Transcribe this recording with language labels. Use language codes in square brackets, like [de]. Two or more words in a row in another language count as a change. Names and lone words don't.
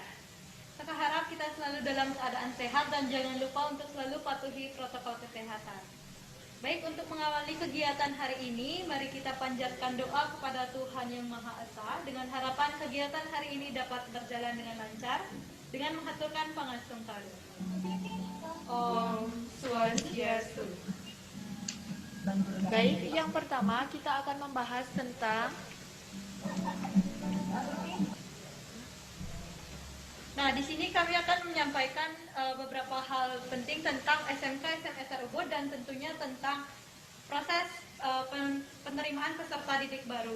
[id] Kakak harap kita selalu dalam keadaan sehat dan jangan lupa untuk selalu patuhi protokol kesehatan. Baik, untuk mengawali kegiatan hari ini, mari kita panjatkan doa kepada Tuhan Yang Maha Esa dengan harapan kegiatan hari ini dapat berjalan dengan lancar dengan menghaturkan pangasungkalu. [sa] Om Swastiastu. [id] Baik, yang pertama kita akan membahas tentang Nah, di sini kami akan menyampaikan beberapa hal penting tentang SMK SMSR Ubud dan tentunya tentang proses penerimaan peserta didik baru.